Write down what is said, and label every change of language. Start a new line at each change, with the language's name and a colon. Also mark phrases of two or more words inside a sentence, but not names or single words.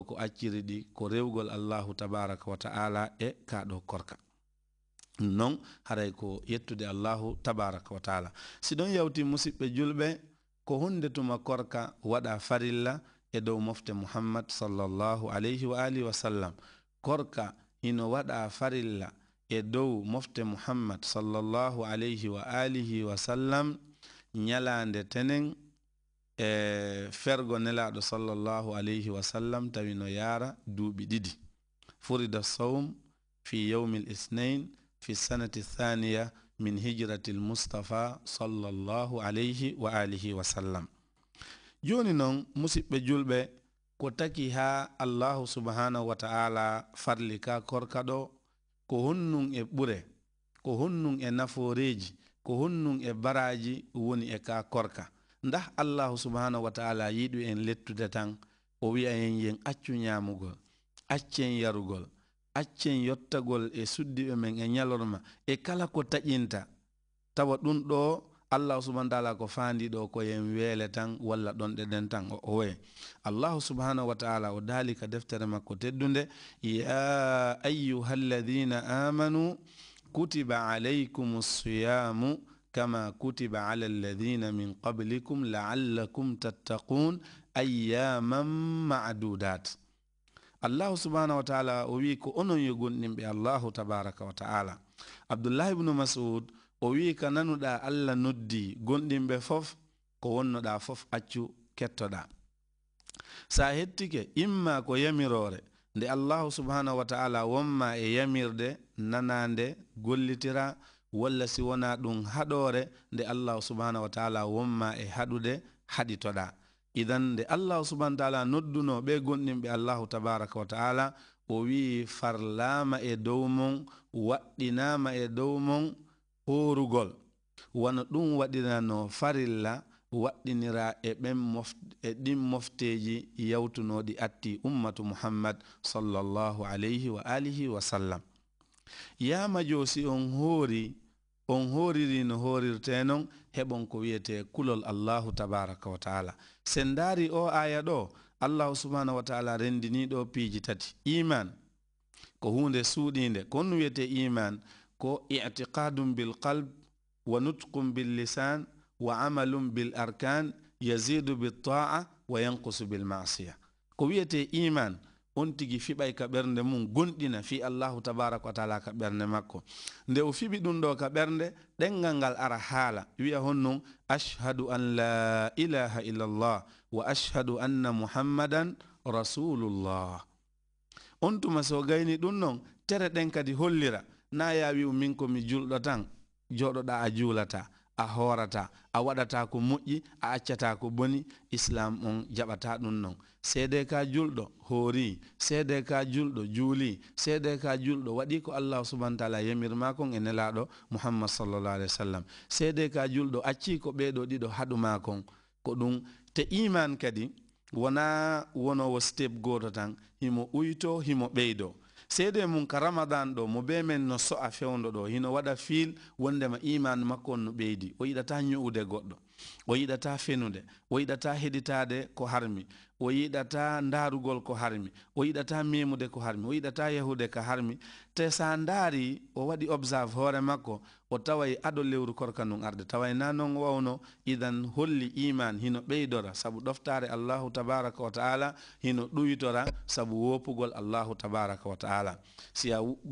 Fula: ko acciridi ko rewgol
Arabic: الله تبارك وتعالى
Fula: e kaɗo korka non haray ko yettude
Arabic: الله تبارك وتعالى
Fula: si ɗon yawti musidɓe julɓe ko hunde tuma korka waɗa farilla e dow mofte
Arabic: محمد صلى الله عليه وآله وسلم
Fula: korka hino waɗa farilla e dow mofte
Arabic: محمد صلى الله عليه وآله وسلم
Fula: ñalande tenen fergo nelaɗo
Arabic: صلى الله عليه وسلم
Fula: tawi no yara duuɓi ɗiɗi
Arabic: فرض الصوم في يوم الاثنين في سنة ثانية من هجرة المصطفى صلى الله عليه وآله وسلم
Fula: joni noon musidɓe julɓe ko taki ha
Arabic: الله سبحانه وتعالى
Fula: farli ka korka ɗo ko honnun e ɓure ko honnun e naforeji ko honnun e baraji woni e ka korka ndah
Arabic: الله سبحانه وتعالى
Fula: yiɗu en lettude tan o wi'a en yen accu ñamugol accen yarugol accen yottagol e suddiɓe men e ñalorma e kala ko taƴinta tawa ɗum ɗo
Arabic: الله سبحانه وتعالى
Fula: ko fandi ɗo ko yen weele tan walla ɗon ɗeɗen tan o we
Arabic: الله سبحانه وتعالى
Fula: o daali ka deftere makko teddunde
Arabic: يا أيها الذين آمنوا كتب عليكم الصيام كما كتب على الذين من قبلكم لعلكم تتقون أياما معدودات الله سبحانه وتعالى
Fula: o wi ko onon yo gonɗinɓe
Arabic: الله تبارك وتعالى
Fula: Abdullah ibn Mas'ud o wi ka nanuɗa Allah noddi gonɗinɓe fof ko wonnoɗa fof accu kettoɗa sa hettike imma ko yamirore nde
Arabic: الله سبحانه وتعالى
Fula: wonma e yamirde nanande gollitira walla si wona ɗum haɗore nde
Arabic: الله سبحانه وتعالى
Fula: wonma e haɗude haɗitoɗa idan nde
Arabic: الله سبحانه وتعالى
Fula: nodduno ɓe gonɗinɓe
Arabic: الله تبارك وتعالى
Fula: o wi farlama e dow mon waɗɗinama e dow mon horugol wano ɗum waɗirano farilla waɗɗinira e ɗin mofteji yawtunoɗi atti
Arabic: أمة محمد صلى الله عليه وآله وسلم
Fula: yama josi on horiri no horirte non heɓon ko wiyete kulol
Arabic: الله تبارك وتعالى
Fula: sen dari o aya ɗo
Arabic: الله سبحانه وتعالى
Fula: rendini ɗo piiji tati iman ko hunde suuɗinde kon wiyete iman ko
Arabic: اعتقاد بالقلب ونطق باللسان وعمل بالأركان يزيد بالطاعة وينقص بالمعصية
Fula: ko wiyete iman on tigi fiɓay ka ɓernde mum gonɗina fi
Arabic: الله تبارك وتعالى
Fula: ka ɓernde makko nde o fiɓi ɗum ɗo ka ɓernde ɗengal ngal ara haala wi'a honnon
Arabic: أشهد أن لا إله إلا الله وأشهد أن محمدا رسول الله
Fula: on tuma so gayni ɗum non tere ɗen kadi hollira na yawi min ko mi julɗo tan joɗoɗa a juulata a horata a waɗata ko moƴƴi a accata ko boni islam on jaɓata ɗum non seede ka julɗo hoori seede ka julɗo juuli seede ka julɗo waɗi ko
Arabic: الله سبحانه وتعالى
Fula: yamirma kon e nelaɗo
Arabic: محمد صلى الله عليه وسلم
Fula: seede ka julɗo acci ko ɓeɗo ɗiɗo haɗuma kon ko ɗum te iman kadi wona wonowo step goto tan himo uyto himo ɓeydo seede mum ka ramadan ɗo mo be men no so'a fewndo ɗo hino waɗa fiil wondema iman makko on no ɓeydi o yiɗata ñu'ude goɗɗo o yiɗata fenude o yiɗata heɗitade ko harmi o yiɗata ndarugol ko harmi o yiɗata memude ko harmi o yiɗata yahude ko harmi te sa ndaari o waɗi observe hoore makko o taway aɗo lewru korka nun arde taway na noon wawno idan holli iman hino ɓeydora sabu ɗoftare
Arabic: الله تبارك وتعالى
Fula: hino ɗuytora sabu wopugol
Arabic: الله تبارك وتعالى
Fula: si a